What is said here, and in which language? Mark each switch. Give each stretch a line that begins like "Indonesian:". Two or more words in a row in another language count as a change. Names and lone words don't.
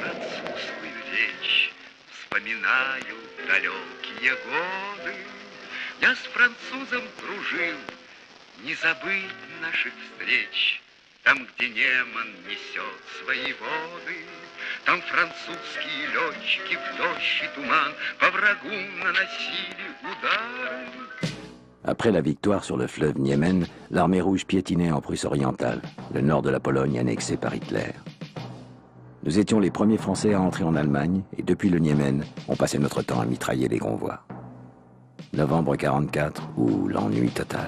Russian: Вспоминаю далекие годы, Я с французом дружил, не забыть наших встреч. Там, где Неман несет свои воды, там французские летчики в дождь и туман по врагу наносили удары.
French: Après la victoire sur le fleuve Niemen, l'armée rouge piétinait en Prusse orientale, le nord de la Pologne annexé par Hitler. Nous étions les premiers Français à entrer en Allemagne et depuis le Niemen, on passait notre temps à mitrailler les convois. Novembre 44 ou l'ennui total.